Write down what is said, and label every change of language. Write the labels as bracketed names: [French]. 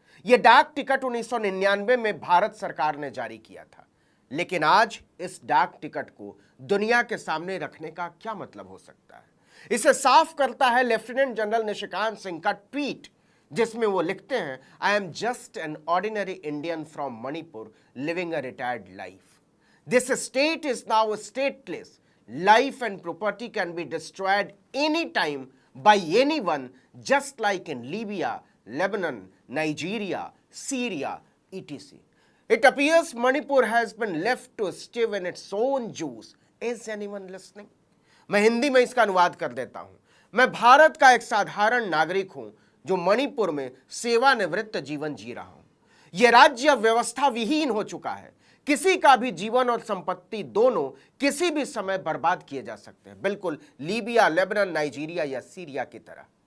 [Hindi] यह डाक टिकट 1999 में भारत सरकार ने जारी किया था, लेकिन आज इस डाक टिकट को दुनिया के सामने रखने का क्या मतलब हो सकता है? इसे साफ करता है लेफ्टिनेंट जनरल निशिकांत सिंह का ट्वीट, जिसमें वो लिखते हैं, [English] I am just an ordinary Indian from Manipur living a retired life. This state is now stateless. Life and property can be destroyed any time by anyone, just like in Libya, Lebanon, Nigeria, Syria, etc. It appears Manipur has been left to stew in its own juice. Is anyone listening? [Hindi] मैं हिंदी में इसका अनुवाद कर देता हूं। मैं भारत का एक साधारण नागरिक हूं जो मणिपुर में सेवानिवृत्त जीवन जी रहा हूं। यह राज्य व्यवस्था विहीन हो चुका है। किसी का भी जीवन और संपत्ति दोनों किसी भी समय बर्बाद किए जा सकते हैं, बिल्कुल लीबिया, लेबनान, नाइजीरिया या सीरिया की तरह।